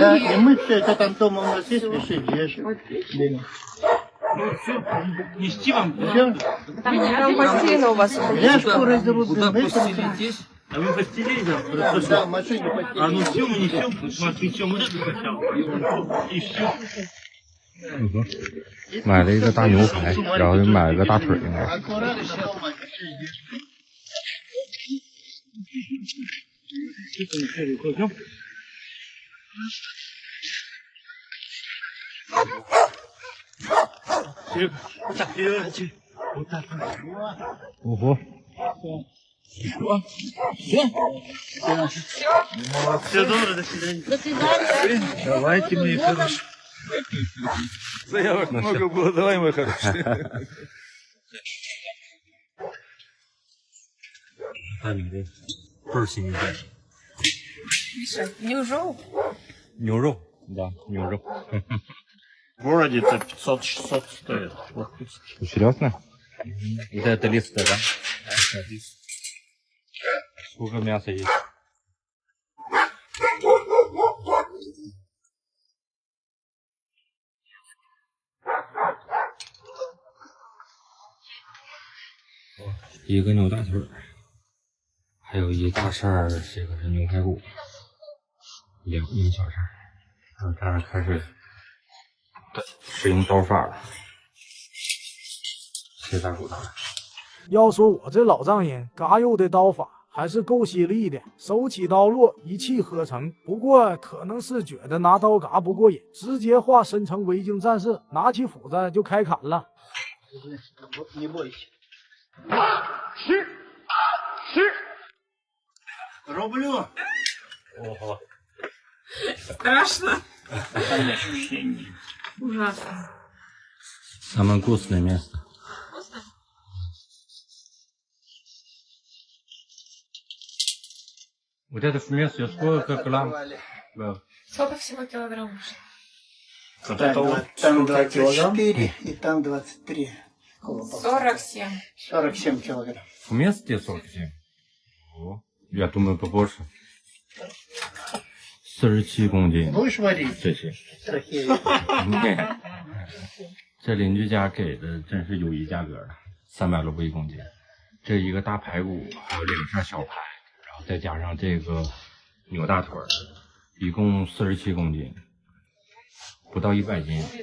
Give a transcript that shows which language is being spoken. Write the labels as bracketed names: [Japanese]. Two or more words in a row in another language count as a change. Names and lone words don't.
[Russian] Да, и мы все это там дома у нас есть, решить, вешать. Ну все, нести вам? Все? Там постельно у вас. Ляжку разрубим. Куда постелить здесь? А вы постелили, да? Да, в машине постелили. А ну все, мы несем, мы отвечем вот эту хотел. И все. [Chinese] 买了一个大牛排，然后又买了个大腿，应该。 [Russian] Аккуратно дома решить. Вот так, вперед. Вот так. Ого. Все добро, до свидания. До свидания. Давайте, мои хорошие. Заявок много было, давай, мои хорошие. [Chinese] 牛肉，да, 牛肉。 [Russian] В городе это 500-600 стоит. Серьезно? Вот это листая, да? Сколько мяса есть? [Chinese] 一个牛大腿，还有一大扇儿，这个是牛排骨，2小扇儿，然后这样开始使用刀法了，切大骨头。要说我这老丈人嘎肉的刀法还是够犀利的，手起刀落，一气呵成。不过可能是觉得拿刀嘎不过瘾，直接化身成维京战士，拿起斧子就开砍了。 [Russian] Не бойся. [Chinese] 吃 [Russian] Рублю. Ого. Страшно. Ужасно. Самое вкусное место. Вкусно? Вот это вместо сколько грамм? Сколько всего килограмм? Там 24 и там 23. 47. 47 килограмм. Вместе 47? О, я думаю побольше. [Chinese] 47 公斤。 [Russian] Будешь варить? [Chinese] 这些。这邻居家给的真是优异价格了，300卢布1公斤。这一个大排骨，还有2扇小排，然后再加上这个牛大腿，一共47公斤，不到100斤。